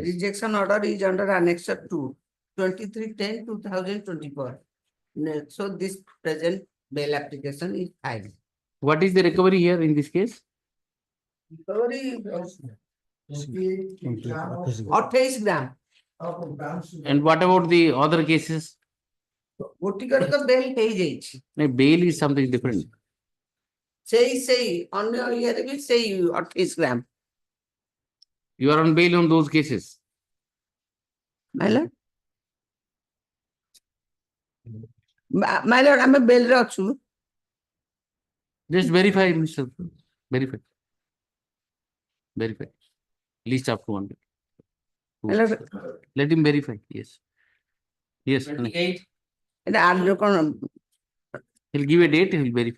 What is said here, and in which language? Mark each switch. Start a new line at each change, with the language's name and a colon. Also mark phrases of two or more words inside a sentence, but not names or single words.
English: Rejection order is under Annex 2, 23/10/2024. So this present bail application is filed. What is the recovery here in this case? Recovery 28 gram. And what about the other cases?
Odia: ଗୋଟିକରେ ତ ବେଲ୍ ହେଇଯାଇଛି।
English: Bail is something different.
Odia: ସେଇ ଅନ୍ୟ ଇଏରେ ବି ସେଇ 28 ଗ୍ରାମ।
English: You are on bail on those cases. My lord,
Odia: ଆମେ ବେଲରେ ଅଛୁ।
English: Just verify, Mr. Verify. Verify. List up to 1. Let him verify. Yes. Yes. He'll give a date, he'll verify.